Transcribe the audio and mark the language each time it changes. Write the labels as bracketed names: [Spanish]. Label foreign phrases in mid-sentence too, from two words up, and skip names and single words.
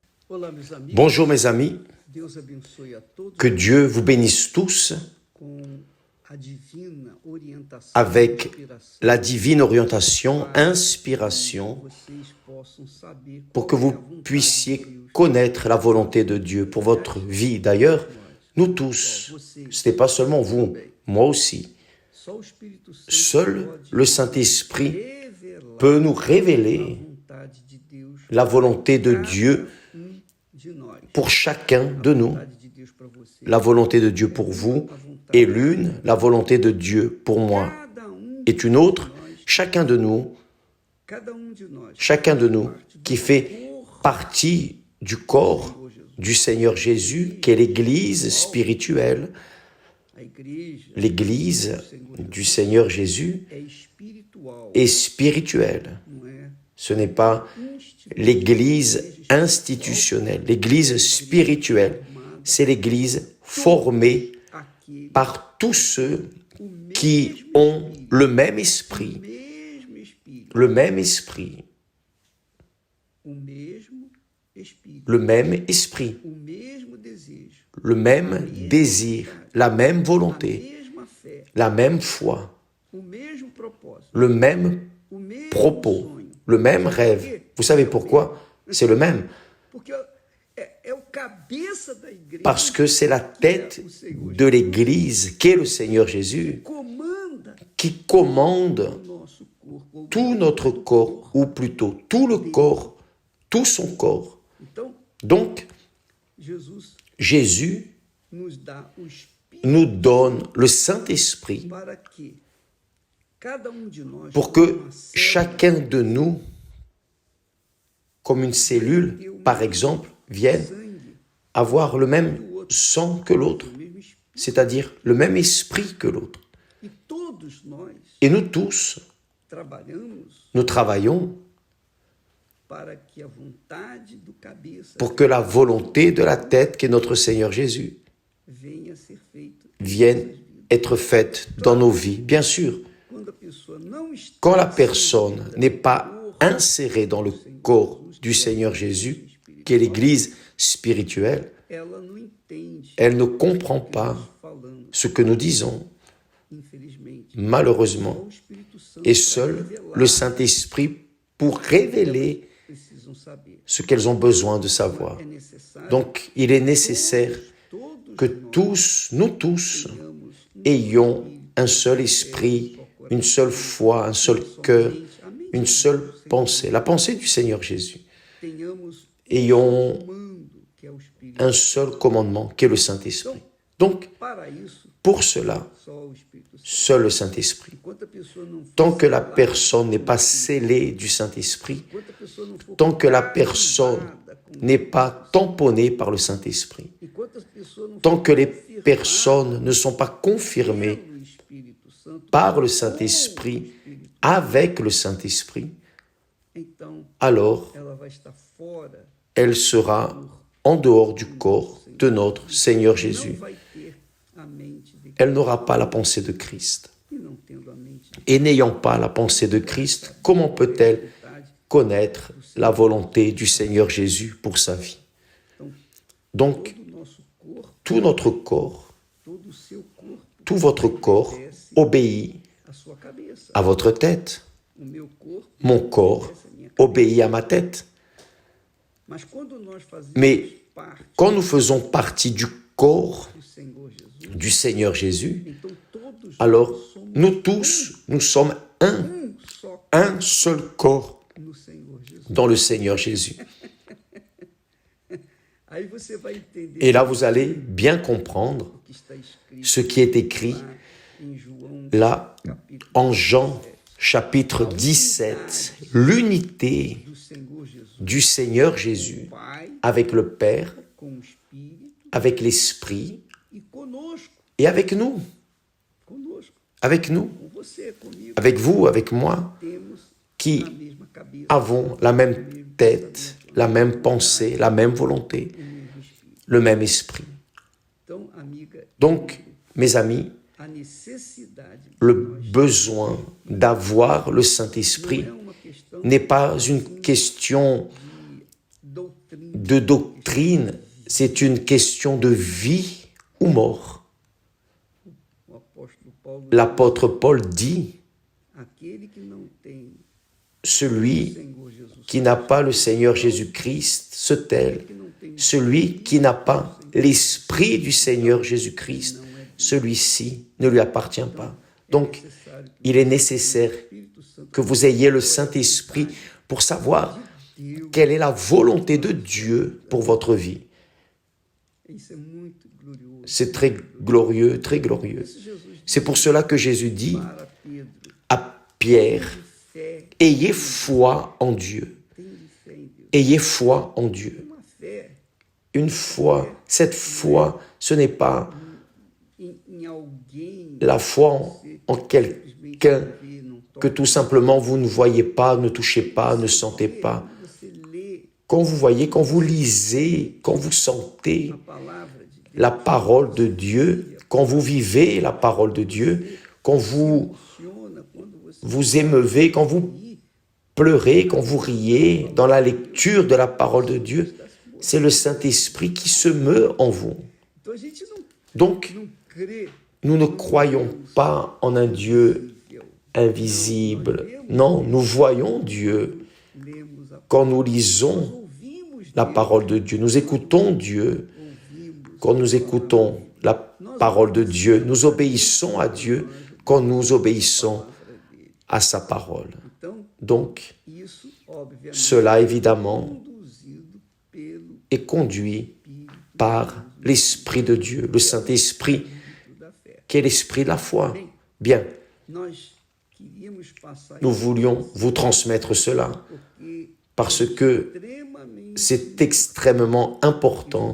[Portuguese] Olá, meus amigos. [French] Bonjour mes amis, [Portuguese] Deus abençoe a todos [French] que Dieu vous bénisse tous [Portuguese] com a divina orientação [French] avec [Portuguese] e inspiração [French] la divine orientation, inspiration, [Portuguese] vocês possam saber [French] pour que [Portuguese] qual é a [French] vous [Portuguese] vontade de [French] puissiez [Portuguese] Deus. [French] connaître la volonté de Dieu pour votre vie. D'ailleurs, nous tous, ce n'est pas seulement vous, moi aussi. [Portuguese] Só o Espírito Santo [French] Seul [Portuguese] pode [French] le Saint-Esprit [Portuguese] revelar [French] peut nous [Portuguese] a [French] révéler [Portuguese] vontade de Deus [French] la volonté de Dieu [Portuguese] de nós. [French] pour chacun de nous. [Portuguese] A vontade de Deus para você. [French] La volonté de Dieu pour vous est l'une, la volonté de Dieu pour moi [Portuguese] Cada [French] est une autre. Chacun de nous [Portuguese] de nós [French] qui fait partie du corps du Seigneur Jésus, qui est l'Église spirituelle. [Portuguese] a igreja [French] L'Église du Seigneur Jésus [Portuguese] é espiritual, [French] est spirituelle. [Portuguese] não é [French] Ce n'est pas l'Église institutionnelle. L'Église spirituelle, c'est l'Église formée [Portuguese] aquele [French] par tous ceux qui ont le même esprit. [Portuguese] mesmo Espírito, [French] Le même esprit. [Portuguese] o mesmo Espírito, [French] Le même esprit. [Portuguese] o mesmo desejo, [French] Le même désir. La même [Portuguese] a [French] volonté. [Portuguese] mesma fé, [French] La même foi. [Portuguese] o mesmo propósito, [French] Le même [Portuguese] o mesmo [French] propos. [Portuguese] sonho. [French] Le même rêve. Vous savez pourquoi? C'est le même. [Portuguese] Porque é o cabeça da igreja [French] Parce que c'est la tête de l'Église qu'est le Seigneur Jésus [Portuguese] comanda [French] qui commande [Portuguese] o nosso corpo. [French] tout notre corps, ou plutôt tout le corps, tout son corps. [Portuguese] Então, [French] Donc, [Portuguese] Jesus [French] Jésus [Portuguese] nos dá o Espírito [French] nous donne le Saint-Esprit [Portuguese] para que cada de nós, [French] pour [Portuguese] como [French] que [Portuguese] uma célula, [French] chacun de nous, comme une cellule, par exemple, vienne [Portuguese] sangue, [French] avoir le même sang que l'autre, [Portuguese] o mesmo Espírito. [French] c'est-à-dire le même esprit que l'autre. [Portuguese] E todos nós [French] Et nous tous, [Portuguese] trabalhamos [French] nous travaillons [Portuguese] para que a vontade do cabeça [French] pour que la volonté de la tête, qui est notre Seigneur Jésus, [Portuguese] venha a ser feita. [French] vienne être faite dans nos vies. Bien sûr, [Portuguese] Quando a pessoa não está [French] quand la personne n'est pas insérée dans le corps du Seigneur Jésus, qui est l'Église spirituelle, [Portuguese] ela não entende [French] elle ne comprend pas [Portuguese] falando, [French] ce que nous disons, [Portuguese] infelizmente. [French] malheureusement. [Portuguese] O Espírito Santo [French] Et [Portuguese] para [French] seul [Portuguese] revelar [French] le Saint-Esprit pour révéler [Portuguese] precisam saber. [French] ce qu'elles ont besoin de savoir. [Portuguese] É necessário [French] Donc, il est nécessaire [Portuguese] todos [French] que tous, nous tous, [Portuguese] tenhamos [French] ayons un seul esprit, une seule foi, un seul cœur, une seule pensée, la pensée du Seigneur Jésus. [Portuguese] tenhamos [French] Ayons [Portuguese] comando que é o Espírito. [French] un seul commandement qui est le Saint-Esprit. Donc, [Portuguese] Para isso, [French] pour cela, [Portuguese] só o Espírito Santo. [French] seul le Saint-Esprit. [Portuguese] Enquanto a pessoa não for [French] Tant que la [Portuguese] selada, [French] personne n'est pas scellée du Saint-Esprit, [Portuguese] enquanto a pessoa não for [French] tant que la personne [Portuguese] carimbada com- [French] n'est pas tamponnée par le Saint-Esprit, [Portuguese] enquanto as pessoas não [French] tant [Portuguese] for [French] que les [Portuguese] confirmadas [French] personnes ne sont pas confirmées [Portuguese] pelo Espírito Santo, [French] par le [Portuguese] com o [French] Saint-Esprit, [Portuguese] Espírito, [French] avec le Saint-Esprit, [Portuguese] então [French] alors [Portuguese] ela vai estar fora, [French] elle sera en dehors du corps de notre Seigneur [Portuguese] não [French] Jésus. [Portuguese] vai ter a mente de [French] Elle n'aura pas la pensée de Christ. [Portuguese] e não tendo a mente de [French] Et n'ayant pas la pensée de Christ, comment peut-elle [Portuguese] verdade. [French] connaître la volonté du Seigneur Jésus pour sa vie? Donc, [Portuguese] Todo o nosso corpo, [French] tout notre corps, [Portuguese] todo o seu corpo [French] tout votre corps obéit [Portuguese] a sua cabeça. [French] à votre tête. [Portuguese] O meu corpo, [French] Mon corps [Portuguese] essa é a minha cabeça. [French] obéit à ma tête. [Portuguese] Mas quando nós fazemos [French] Mais [Portuguese] parte [French] quand nous faisons partie du corps [Portuguese] do Senhor Jesus, [French] du Seigneur Jésus, [Portuguese] então todos [French] alors [Portuguese] nós somos [French] nous tous, nous sommes [Portuguese] só [French] un seul corps [Portuguese] no Senhor Jesus. [French] dans le Seigneur Jésus. [Portuguese] Aí você vai entender [French] Et là, vous allez bien comprendre [Portuguese] o que está escrito [French] ce qui est écrit [Portuguese] lá em João, [French] là [Portuguese] capítulo [French] en Jean chapitre 17, l'unité [Portuguese] do Senhor Jesus, [French] du Seigneur Jésus [Portuguese] Pai, [French] avec le Père, [Portuguese] com o Espírito [French] avec l'Esprit [Portuguese] e conosco, [French] et avec nous, [Portuguese] com você, comigo, [French] avec vous, avec moi, [Portuguese] temos [French] qui [Portuguese] a mesma cabeça, [French] avons la même tête, la même pensée, la même volonté, [Portuguese] o mesmo Espírito. [French] le même esprit. [Portuguese] Então, amiga, [French] Donc, mes amis, [Portuguese] a necessidade [French] le besoin d'avoir le Saint-Esprit [Portuguese] não é uma questão [French] n'est pas une question de doctrine, c'est une question de vie ou mort. [Portuguese] O apóstolo Paulo [French] L'apôtre Paul dit, [Portuguese] aquele que não tem [French] celui [Portuguese] Senhor Jesus, [French] qui n'a pas le Seigneur Jésus-Christ se tel, [Portuguese] que não tem [French] celui qui n'a pas l'Esprit du Seigneur Jésus-Christ, celui-ci ne lui appartient pas. Donc, [Portuguese] necessário que [French] il est nécessaire [Portuguese] o Espírito Santo [French] que vous ayez le Saint-Esprit pour savoir quelle est la volonté de Dieu pour votre vie. [Portuguese] isso é muito glorioso. [French] C'est très glorieux, très glorieux. [Portuguese] Jesus [French] C'est pour cela que Jésus dit [Portuguese] para Pedro, [French] à Pierre, [Portuguese] fé, [French] ayez foi en Dieu. [Portuguese] tem fé em Deus. [French] Ayez foi en Dieu. [Portuguese] Uma fé [French] Une foi, cette foi, ce n'est pas [Portuguese] em alguém [French] la foi en quelqu'un [Portuguese] que não [French] que tout simplement vous ne voyez pas, ne touchez pas, ne sentez pas. [Portuguese] você lê [French] Quand vous voyez, quand vous lisez, quand vous sentez [Portuguese] a palavra de Deus, [French] la parole de Dieu, quand vous vivez la parole de Dieu, quand vous [Portuguese] funciona quando você [French] vous émeuvez, quand vous pleurez, quand vous riez dans la lecture de la parole de Dieu, c'est le Saint-Esprit qui se meut en vous. [Portuguese] Então a gente [French] Donc, [Portuguese] não crê [French] nous ne croyons pas en un Dieu invisible. Non, nous voyons Dieu [Portuguese] lemos a [French] quand nous lisons [Portuguese] ouvimos [French] la parole de Dieu. Nous écoutons Dieu. Quand nous écoutons la parole de Dieu, nous obéissons à Dieu quand nous obéissons à sa parole. [Portuguese] então [French] Donc, [Portuguese] isso obviamente [French] cela évidemment [Portuguese] conduzido pelo [French] est conduit par l'Esprit de Dieu, le Saint-Esprit, [Portuguese] da fé. [French] qui est l'Esprit de la foi. Bien, [Portuguese] Nós queríamos passar [French] nous voulions vous transmettre cela [Portuguese] porque [French] parce que [Portuguese] extremamente [French] c'est extrêmement important